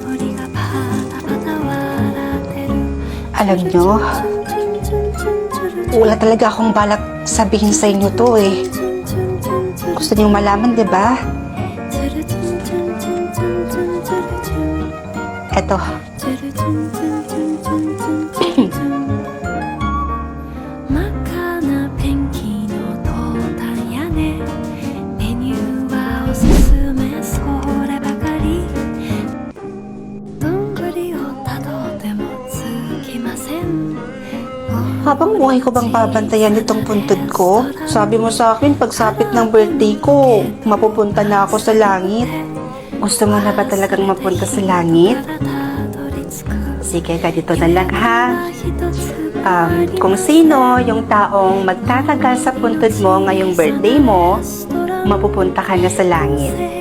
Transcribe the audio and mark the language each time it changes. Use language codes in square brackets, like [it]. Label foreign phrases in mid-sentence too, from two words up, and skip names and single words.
[tl] Alam nyo, Wala talaga akong balak sabihin sa inyo to eh. Gusto niyong malaman, di ba? Eto. [ja] 真っ赤なペンキのトータン屋根メニューはおすすめそればかりどんぐりをたどってもつきません [tl] Habang buhay ko bang babantayan itong puntod ko? Sabi mo sa akin, pagsapit ng birthday ko, mapupunta na ako sa langit. Gusto mo na ba talagang mapunta sa langit? Sige, ganito na lang ha. Kung sino yung taong magtatagal sa puntod mo ngayong birthday mo, mapupunta ka na sa langit.